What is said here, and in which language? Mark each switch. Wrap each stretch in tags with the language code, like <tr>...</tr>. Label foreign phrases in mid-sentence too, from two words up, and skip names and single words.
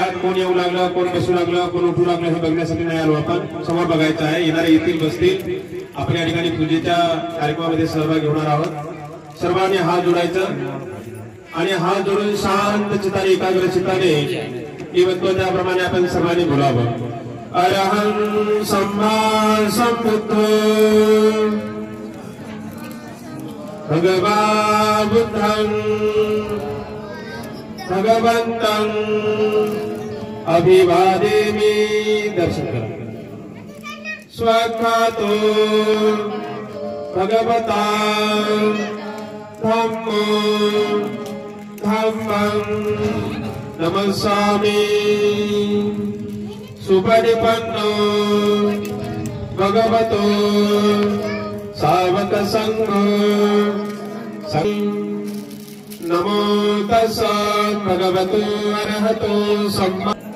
<mr>कोण येऊ लागलं, कोण बसू लागलं, कोण उठू लागलं हे बघण्यासाठी नाही आलो आपण. समोर बघायचं आहे. येणारे येतील बसतील. आपण या ठिकाणी पूजेच्या कार्यक्रमामध्ये सहभागी होणार आहोत. सर्वांनी हात जोडायचं आणि हात जोडून शांत चित्ताने एकाग्र चित्ताने मी म्हणतो त्याप्रमाणे आपण सर्वांनी बोलावं.</mr> <pi>अरहं सम्मा संबुद्ध भगवान् बुद्धं भगवन्तं अभिवादेमि.</pi> <mr>दर्शन करा.</mr> <pi>स्वाखातो भगवता धम्मो धम्मं नमस्सामि. सुपरिपन्नो भगवतो सावक संघो नमो तस्सा भगवतो अरहतो सम्मा.</pi>